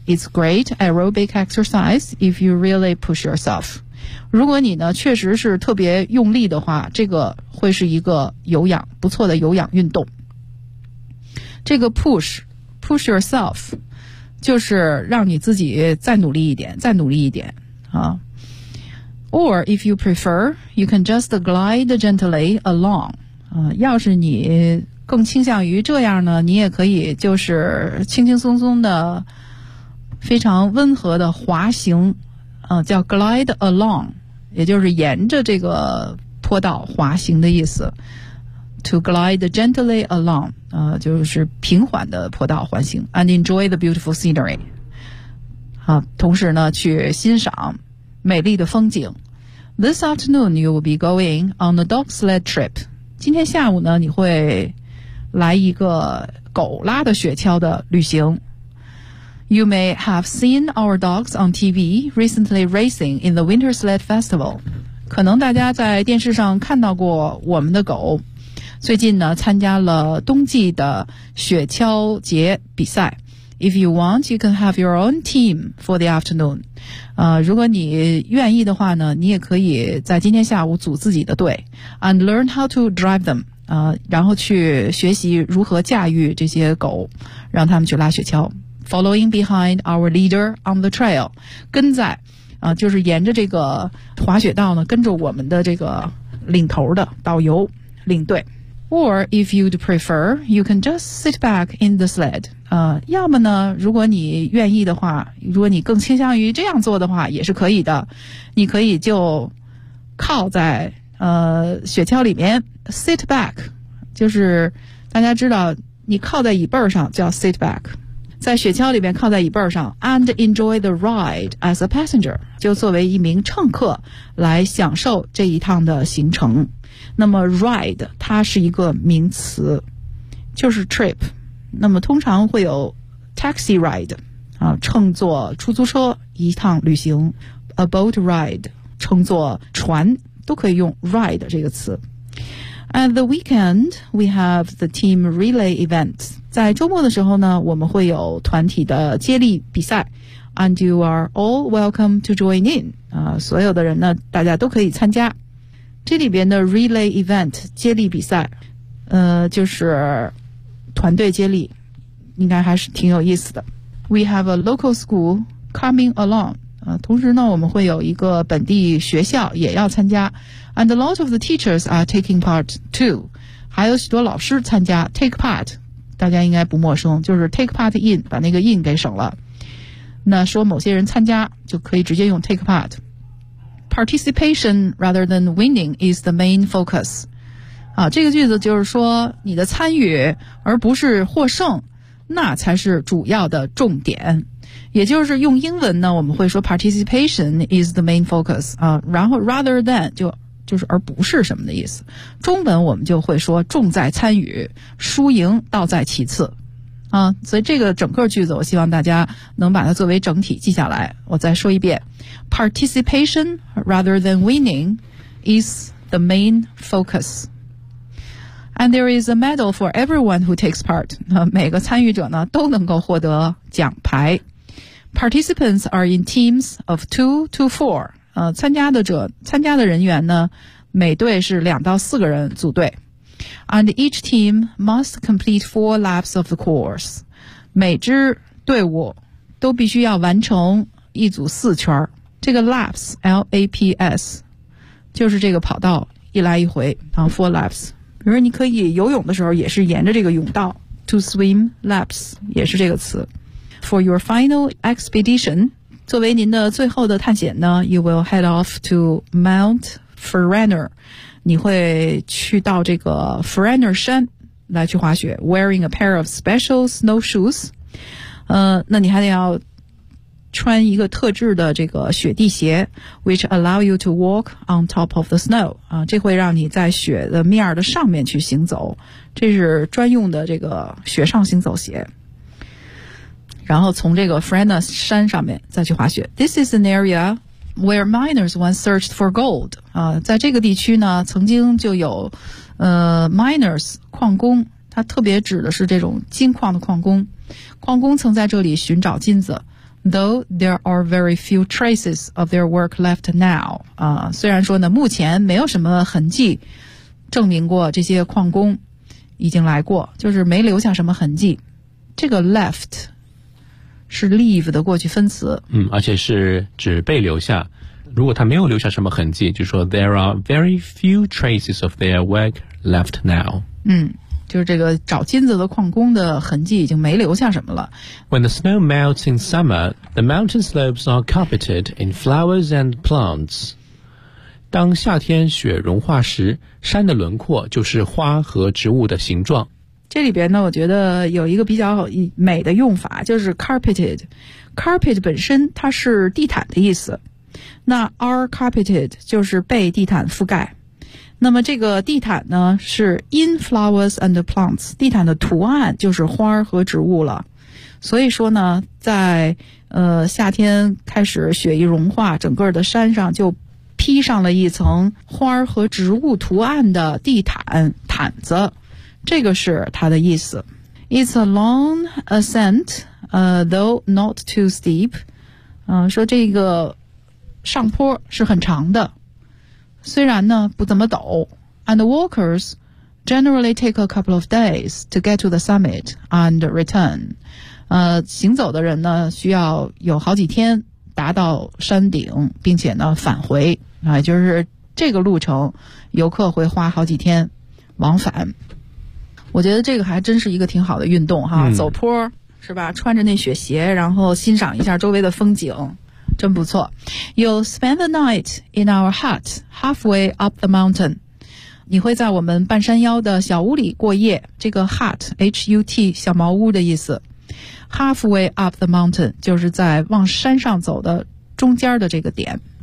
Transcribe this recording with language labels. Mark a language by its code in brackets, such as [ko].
[en] It's great aerobic exercise if you really push yourself。 [zh] 如果你呢确实是特别用力的话，这个会是一个有氧不错的有氧运动。这个 [en] push yourself [zh] 就是让你自己再努力一点，再努力一点啊。 [en] Or if you prefer, you can just glide gently along. [zh] 要是你更倾向于这样呢，你也可以就是轻轻松松的、非常温和的滑行，叫 [en] glide along， [zh] 也就是沿着这个坡道滑行的意思。 [en] To glide gently along， [zh] 就是平缓的坡道滑行 [en] ，and enjoy the beautiful scenery。 [zh] 好，同时呢，去欣赏美丽的风景。 [en] This afternoon you will be going on a dog sled trip。 [zh] 今天下午呢，你会来一个狗拉的雪橇的旅行。 [en] You may have seen our dogs on TV recently racing in the Winter Sled Festival。 [zh] 可能大家在电视上看到过我们的狗。最近呢参加了冬季的雪橇节比赛。 [en] If you want, you can have your own team for the afternoon、 [zh] 如果你愿意的话呢，你也可以在今天下午组自己的队 [en] and learn how to drive them、 [zh] 然后去学习如何驾驭这些狗，让他们去拉雪橇。 [en] Following behind our leader on the trail， [zh] 跟在、就是沿着这个滑雪道呢，跟着我们的这个领头的导游领队。 [en] Or if you'd prefer, you can just sit back in the sled. [zh] 要么呢，如果你愿意的话，如果你更倾向于这样做的话，也是可以的。你可以就靠在雪橇里面 [en] sit back， [zh] 就是大家知道你靠在椅背上叫 sit back， 在雪橇里面靠在椅背上 [en] and enjoy the ride as a passenger， [zh] 就作为一名乘客来享受这一趟的行程。那么 ride 它是一个名词，就是 trip， 那么通常会有 [en] taxi ride, [zh] 乘坐出租车一趟旅行 [en] a boat ride, [zh] 乘坐船都可以用 ride 这个词。 [en] At the weekend, we have the team relay event. [zh] 在周末的时候呢，我们会有团体的接力比赛。 [en] And you are all welcome to join in. [zh] 所有的人呢，大家都可以参加。这里边的 [en] relay event, [zh] 接力比赛，就是团队接力，应该还是挺有意思的。 [en] We have a local school coming along. [zh] 同时呢，我们会有一个本地学校也要参加。 [en] And a lot of the teachers are taking part too. [zh] 还有许多老师参加 [en] take part, [zh] 大家应该不陌生，就是 [en] take part in, [zh] 把那个 in 给省了。那说某些人参加就可以直接用 [en] take part. [zh] Participation rather than winning is the main focus. 这个句子就是说你的参与而不是获胜那才是主要的重点。也就是用英文呢我们会说 [en] participation is the main focus. [zh] 然后 [en] rather than [zh] 就是而不是什么的意思。中文我们就会说重在参与输赢倒在其次。所以这个整个句子我希望大家能把它作为整体记下来。我再说一遍。 [en] Participation rather than winning is the main focus. And there is a medal for everyone who takes part. [zh] 每个参与者呢都能够获得奖牌。 [en] Participants are in teams of 2 to 4. [zh] 参加的人员呢每队是2到4个人组队。 [en] And each team must complete 4 laps of the course. [zh] 每支队伍都必须要完成一组4圈。这个 laps, L-A-P-S, 就是这个跑道一来一回然后 [en] 4 laps. [zh] 比如你可以游泳的时候也是沿着这个泳道 [en] to swim laps, [zh] 也是这个词。 [en] For your final expedition, [zh] 作为您的最后的探险呢 [en] ,you will head off to Mount Ferrenner. [zh] 你会去到这个 Ferrenner 山来去滑雪 , [en] wearing a pair of special snowshoes. [zh] 那你还得要穿一个特制的这个雪地鞋 , [en] which allow you to walk on top of the snow. [zh] 这会让你在雪的面的上面去行走。这是专用的这个雪上行走鞋。然后从这个 Ferrenner 山上面再去滑雪。 [en] This is an area where miners once searched for gold. [zh] 在这个地区呢曾经就有miners, 矿工它特别指的是这种金矿的矿工。矿工曾在这里寻找金子 [en] though there are very few traces of their work left now. [zh] 虽然说呢目前没有什么痕迹证明过这些矿工已经来过就是没留下什么痕迹。这个 left,是 leave 的过去分词。而且是指被留下。如果他没有留下什么痕迹就说 [en] there are very few traces of their work left now. [zh] 就是这个找金子的矿工的痕迹已经没留下什么了。 [en] When the snow melts in summer, the mountain slopes are carpeted in flowers and plants. [zh] 当夏天雪融化时山的轮廓就是花和植物的形状。这里边呢我觉得有一个比较美的用法就是 carpeted。 carpet 本身它是地毯的意思。那 [en] are carpeted [zh] 就是被地毯覆盖。那么这个地毯呢是 [en] in flowers and plants, [zh] 地毯的图案就是花和植物了。所以说呢在夏天开始雪一融化整个的山上就披上了一层花和植物图案的地毯毯子。这个是它的意思。 [en] It's a long ascent, though not too steep. [zh] 说这个上坡是很长的。虽然呢不怎么陡。 [en] And the walkers generally take a couple of days to get to the summit and return. [zh] 行走的人呢需要有好几天达到山顶并且呢返回。就是这个路程游客会花好几天往返。我觉得这个还真是一个挺好的运动哈、走坡是吧穿着那雪鞋然后欣赏一下周围的风景真不错。 [en] You'll spend the night in our hut halfway up the mountain. [zh] 你会在我们半山腰的小屋里过夜这个 hut, H-U-T, 小茅屋的意思。 [en] Halfway up the mountain, [zh] 就是在往山上走的中间的这个点。